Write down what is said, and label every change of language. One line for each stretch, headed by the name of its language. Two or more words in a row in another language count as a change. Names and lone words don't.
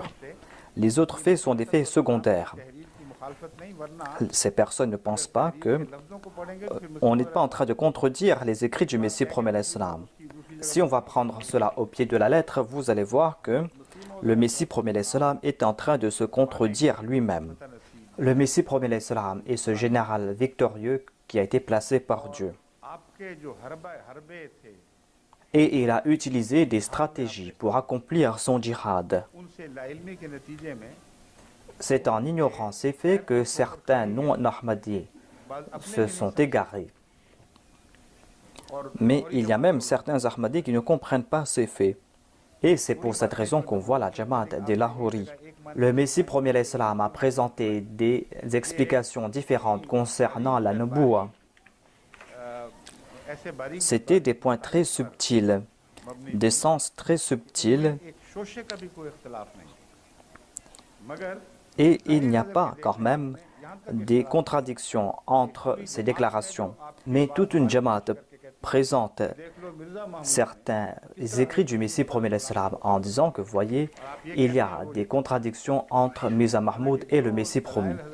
French: Les autres faits sont des faits secondaires. Ces personnes ne pensent pas que on n'est pas en train de contredire les écrits du Messie premier l'Islam. Si on va prendre cela au pied de la lettre, vous allez voir que le Messie premier l'Islam est en train de se contredire lui-même. Le Messie premier l'Islam est ce général victorieux qui a été placé par Dieu.
Urdu: آپ کے جو حربے تھے
French: Et il a utilisé des stratégies pour accomplir son djihad.
Urdu: ان سے لاعلمی کے نتیجے میں
French: C'est en ignorant ces faits que certains non-Ahmadis se sont égarés. Mais il y a même certains Ahmadis qui ne comprennent pas ces faits. Et c'est pour cette raison qu'on voit la Jamaat de Lahori. Le Messie premier l'Islam a présenté des explications différentes concernant la Nubuwa.
Urdu: ایسے باریک
French: C'était des points très subtils, des sens très subtils,
Urdu: ایک شوشے کا بھی کوئی اختلاف نہیں مگر
French: et il n'y a pas quand même des contradictions entre ces déclarations. Mais toute une Jamaat présente certains écrits du Messie premier l'Islam en disant que, voyez, il y a des contradictions entre Mirza Mahmoud et le Messie promis.